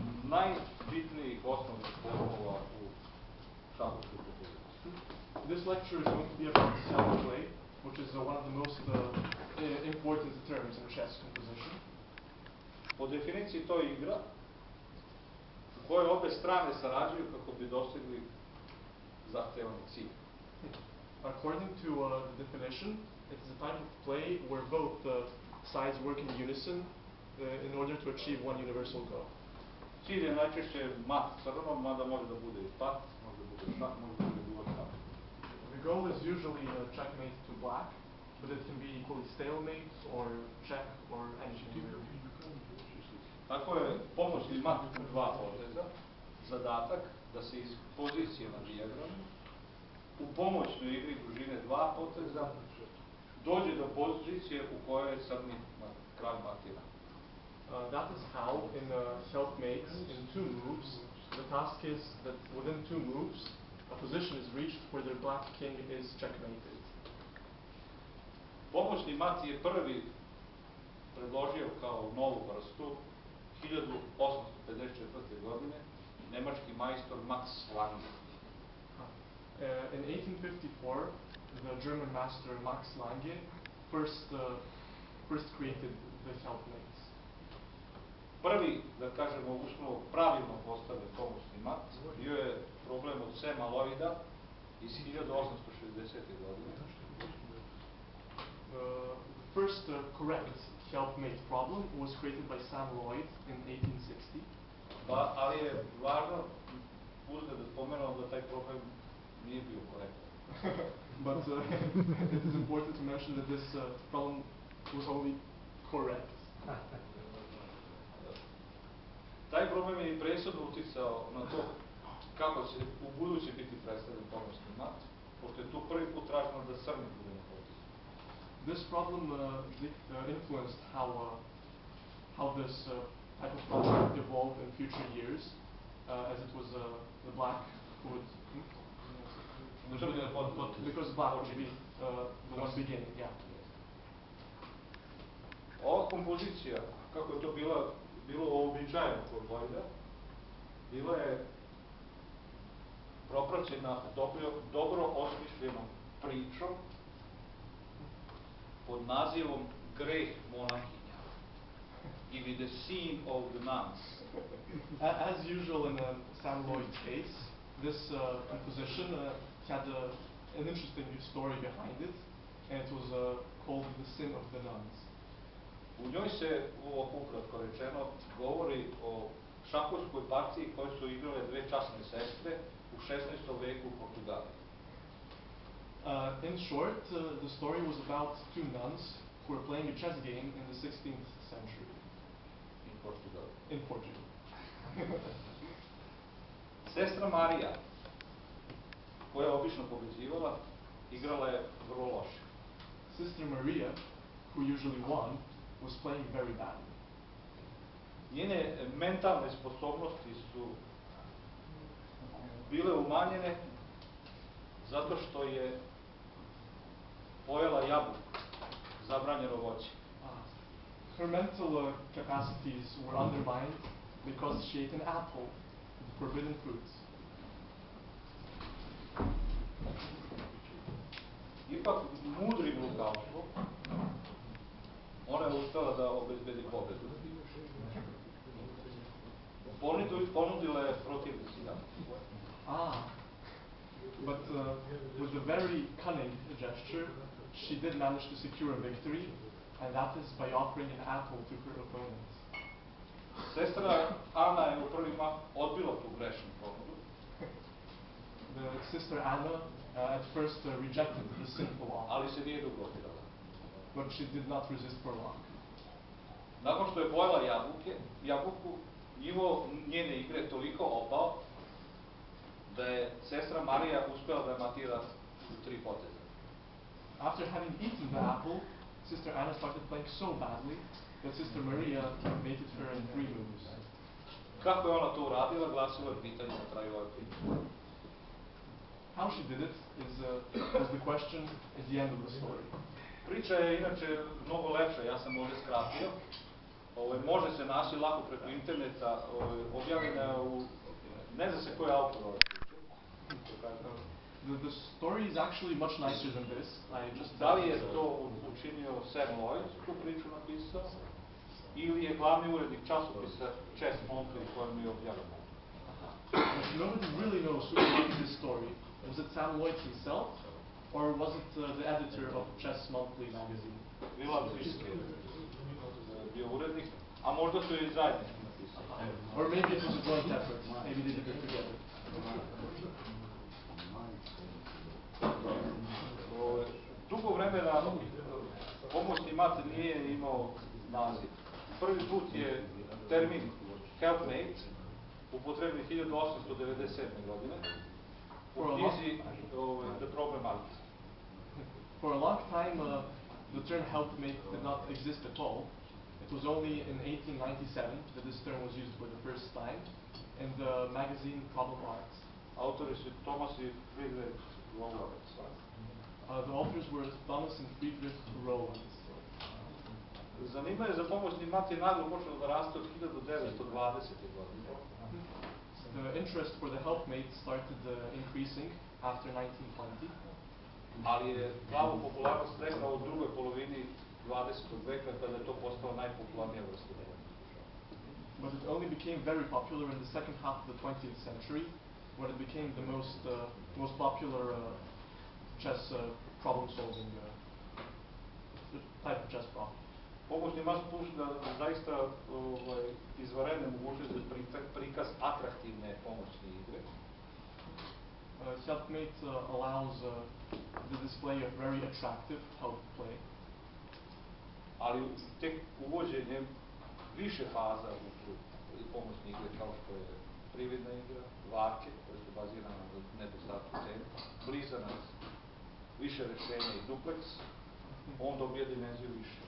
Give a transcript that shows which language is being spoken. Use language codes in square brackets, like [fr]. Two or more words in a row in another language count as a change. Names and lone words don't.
[sr] najbitnijih osnovnih pojmova u šahovskoj kompozici. [en] This lecture is going to be about self-play, which is one of the most important terms in chess composition. [sr] Po definiciji to je igra u kojoj obe strane sarađuju kako bi dostigli zahtevani cilj. [en] According to the definition, it is a type of play where both sides work in unison in order to achieve one universal goal. [sr] Cilj je najčešće mat crnom, mada može da bude i pat, može da bude šah, može da bude bilo šta. [en] The goal is usually checkmate to black, but it can be equally stalemate or check or anything. [sr] Tako je pomoćni mat u dva poteza, zadatak da se iz pozicije na dijagramu u pomoćnoj igri dužine dva poteza dođe do pozicije u kojoj je crni kralj matira. [en] That is how in self-mates in two moves, the task is that within two moves, a position is reached where the black king is checkmated. [sr] Pomoćni mat je prvi predložio kao novu vrstu 1854. godine nemački majstor Max Lange. [en] In 1854, the German master Max Lange first created the self-mates. [sr] Prvi, da kažemo, uslovno pravilno postavljen pomoćni mat bio je problem od Sema Lloyda iz 1860. godine. [en] The first correct self-mate problem was created by Sam Lloyd in 1860. [sr] Ali je važno uzgled da spomenuo da taj problem nije bio korektan. [en] But it is important to mention that this problem was only correct. [sr] Taj problem je i presudno uticao na to kako će u buduće biti predstavljen pomoćni mat, pošto je tu prvi put traženo da crni bude na potezu. [en] This problem influenced how this type of problem evolved in future years, as it was the black who would because black would be the one beginning. Yeah. [sr] Ova kompozicija, kako je to bilo uobičajeno kod Lloyda, bila je propraćena dobro osmišljenom pričom pod nazivom Greh monahinja ili The Sin of the Nuns. [en] As usual in Sam Lloyd's case, this composition had an interesting story behind it, and it was called The Sin of the Nuns. [sr] U njoj se, ukratko rečeno, govori o šahovskoj partiji koje su igrale dve časne sestre u 16. veku u Portugaliji. [en] In short, the story was about two nuns who were playing a chess game in the 16th century. In Portugal. [sr] Sestra Marija, koja je obično pobeđivala, igrala je vrlo loše. [en] Sister Maria, who usually won, was playing very badly. [sr] Njene mentalne sposobnosti su bile umanjene zato što je pojela jabuku, zabranjeno voće. [en] Her mental capacities were undermined because she ate an apple, the forbidden fruit. [sr] Ipak, mudrim rukavstvom, ona je uspela da obezbedi pobedu. Ponudila je protivnici jabuku. [en] But with a very cunning gesture, she did manage to secure a victory, and that is by offering an apple to her opponent. [sr] Sestra Ana je u prvi mah odbila tu grešnu ponudu. [en] The sister Anna at first rejected the sinful offer. [sr] Ali se nije dugo opirala. [en] But she did not resist for long. [sr] Nakon što je pojela jabuku, nivo njene igre toliko opao da je sestra Marija uspela da je matira u 3 poteza. [en] After having eaten the apple, Sister Anna started playing so badly that Sister Maria mated her in 3 moves. [sr] Kako je ona to uradila, glasilo je pitanje na kraju ove priče. [en] How she did it was the question at the end of the story. [sr] Priča je inače mnogo lepša, ja sam ovdje skratio. može se naći lako preko interneta, objavljena u, ne zna se koji je autor ove priče. [en] The story is actually much nicer than this. I just [sr] Da li je to učinio Sam Lloyd, tu priču napisao, ili je glavni urednik časopisa Chess Monthly kojem je objavljeno? [en] Nobody really knows who wrote this story. Was it Sam Lloyd himself, or was it the editor of Chess Monthly magazine? [sr] Bila bliske, bio urednik, a možda su i zajednički napisali. [en] Or maybe it was a joint effort. Maybe they did it together. [sr] Dugo vremena pomoćni mat nije imao naziv. Prvi put je termin helpmate upotrebljen 1897. godine u knjizi The Problem Art. [en] For a long time, the term helpmate did not exist at all. It was only in 1897 that this term was used for the first time in the magazine Problem Art. [sr] Autori su Thomas i Friedrich Rowlands. [en] The authors were Thomas and Friedrich Rowlands. [sr] Zanimanje za pomoćni mat je naglo počelo da raste od 1920. godine. [en] The interest for the helpmate started increasing after 1920. [sr] Ali je pravu popularnost stekao u drugoj polovini 20. veka kada je to postalo najpopularnija vrsta. [en] But it only became very popular in the second half of the 20th century, when it became the most popular chess problem-solving type of chess problem. [sr] Pomoćni mat pruža zaista izvanredne mogućnosti za prikaz atraktivne pomoćne igre. [en] Helpmate allows the display of very attractive help play. [sr] Ali tek uvođenjem više faza u tu pomoćne igre, kao što je prividna igra, varke, koje su bazirane na nedostatku cene, blizanac, više rešenja i dupleks, on dobije dimenziju više.